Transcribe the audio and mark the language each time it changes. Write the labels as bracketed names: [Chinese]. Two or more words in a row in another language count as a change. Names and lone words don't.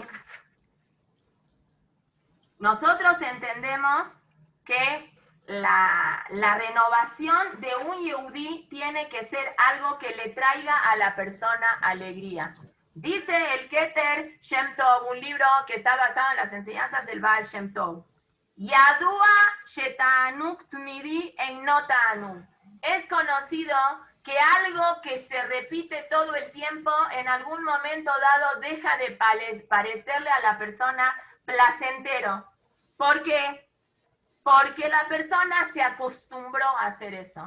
[Spanish] Nosotros entendemos que la renovación de un Yehudí tiene que ser algo que le traiga a la persona alegría. Dice el Keter Shem Tov, un libro que está basado en las enseñanzas del Baal Shem Tov. [Hebrew] ידוע שתענוג תמידי איננו. [Spanish] Es conocido que algo que se repite todo el tiempo, en algún momento dado deja de parecerle a la persona placentero. ¿Por qué? Porque la persona se acostumbró a hacer eso.